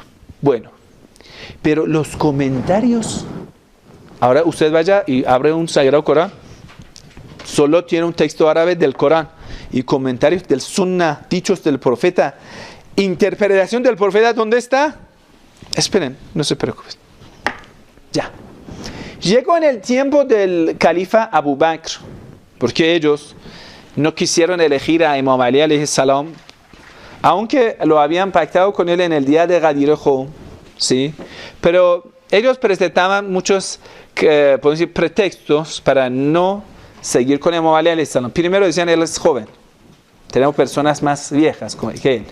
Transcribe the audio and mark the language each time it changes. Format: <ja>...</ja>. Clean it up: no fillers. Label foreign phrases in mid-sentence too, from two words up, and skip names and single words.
<es>Bueno, pero los comentarios, ahora usted vaya y abre un Sagrado Corán, solo tiene un texto árabe del Corán y comentarios del Sunnah, dichos del profeta. Interpretación del profeta, ¿dónde está? Esperen, no se preocupen. Ya. Llegó en el tiempo del califa Abu Bakr, porque ellos no quisieron elegir a Imam Ali</es> <ar>عليه السلام,</ar> <es>aunque lo habían pactado con él en el día de Ghadir Khoum, ¿sí? Pero ellos presentaban muchos podemos decir, pretextos para no seguir con Imam Ali</es> <ar>عليه السلام.</ar> <es>Primero decían, él es joven. Tenemos personas más viejas que él.</es>